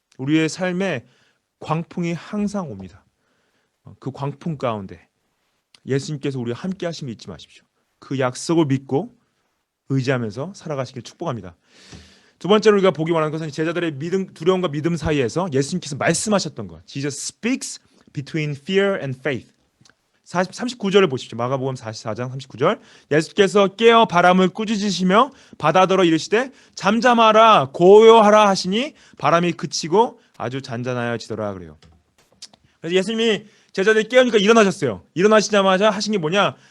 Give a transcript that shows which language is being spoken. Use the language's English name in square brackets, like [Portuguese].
[Korean] 우리의 삶에 광풍이 항상 옵니다. 그 광풍 가운데 예수님께서 우리와 함께 하심을 잊지 마십시오. 그 약속을 믿고 의지하면서 살아가시길 축복합니다. 두 번째로 우리가 보기 원하는 것은 제자들의 두려움과 믿음 사이에서 예수님께서 말씀하셨던 것. [English] Jesus speaks between fear and faith. [Korean] 39절을 보십시오. 마가복음 44장 39절. 예수께서 깨어 바람을 꾸짖으시며 바다더러 이르시되 잠잠하라 고요하라 하시니 바람이 그치고 아주 잔잔하여지더라 그래요. 그래서 예수님이 제자들이 깨우니까 일어나셨어요. 일어나시자마자 하신 게 뭐냐?